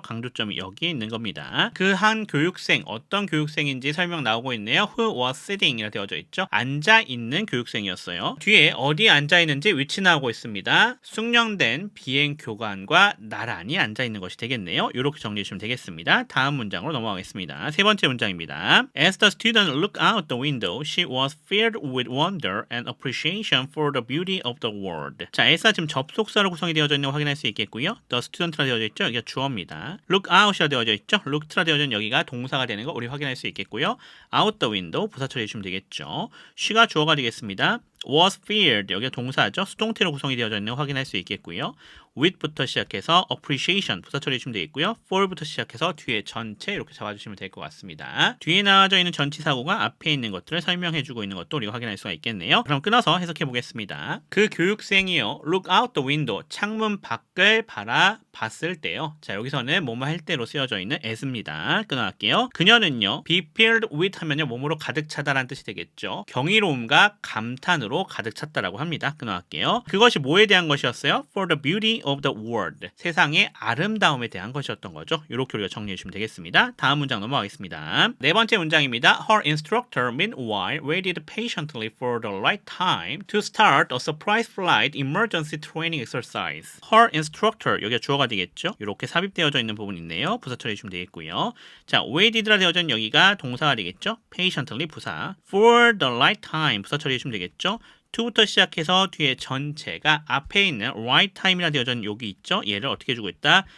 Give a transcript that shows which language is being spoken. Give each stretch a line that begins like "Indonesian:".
Korean: 강조점이 여기 있는 겁니다. 그 한 교육생, 어떤 교육생인지 설명 나오고 있네요.
English: Who was sitting
Korean: 이라 되어져 있죠. 앉아 있는 교육생이었어요. 뒤에 어디 앉아 있는지 위치 나오고 있습니다. 숙련된 비행 교관과 나란히 앉아 있는 것이 되겠네요. 이렇게 정리해 주시면 되겠습니다. 다음 문장으로 넘어가겠습니다. 세 번째 문장입니다.
English: As the student looked out the window, she was filled with wonder and appreciation for the beauty of the world.
Korean: 자, S가 지금 접속사로 구성이 되어져 있는 거 확인할 수 있겠고요. The student라 되어져 있죠. 여기가 주어입니다. Look out이라 되어져 있죠. Looked라 되어져 있는 여기가 동사가 되는 거 우리 확인할 수 있겠고요.
English: Out the window
Korean: 부사 처리해 주시면 되겠죠. she가 주어가 되겠습니다. was filled 여기가 동사죠. 수동태로 구성이 되어져 있는 거 확인할 수 있겠고요. with부터 시작해서 appreciation 부사 처리해 주시면 되겠고요. for부터 시작해서 뒤에 전체 이렇게 잡아주시면 될 것 같습니다. 뒤에 나와져 있는 전치사구가 앞에 있는 것들을 설명해 주고 있는 것도 우리가 확인할 수가 있겠네요. 그럼 끊어서 해석해 보겠습니다. 그 교육생이요.
English: look out the window
Korean: 창문 밖을 바라봤을 때요. 자, 여기서는 뭐뭐 할 때로 쓰여져 있는 as입니다. 끊어갈게요. 그녀는요.
English: be filled with
Korean: 하면요. 몸으로 가득 차다라는 뜻이 되겠죠. 경이로움과 감탄으로 가득 찼다라고 합니다. 끊어갈게요. 그것이 뭐에 대한 것이었어요?
English: For the beauty of the world.
Korean: 세상의 아름다움에 대한 것이었던 거죠. 이렇게 우리가 정리해 주시면 되겠습니다. 다음 문장 넘어가겠습니다. 네 번째 문장입니다.
English: Her instructor meanwhile waited patiently for the right time to start a surprise flight emergency training exercise.
Korean: Her instructor 여기가 주어가 되겠죠. 이렇게 삽입되어져 있는 부분이 있네요. 부사 처리해 주시면 되겠고요. 자, waited라 되어져 있는 여기가 동사가 되겠죠. patiently 부사.
English: for the right time
Korean: 부사 처리해 주시면 되겠죠. to부터 시작해서 뒤에 전체가 앞에 있는 right time이라 되어져 있는 여기 있죠. 얘를 어떻게 주고 있다?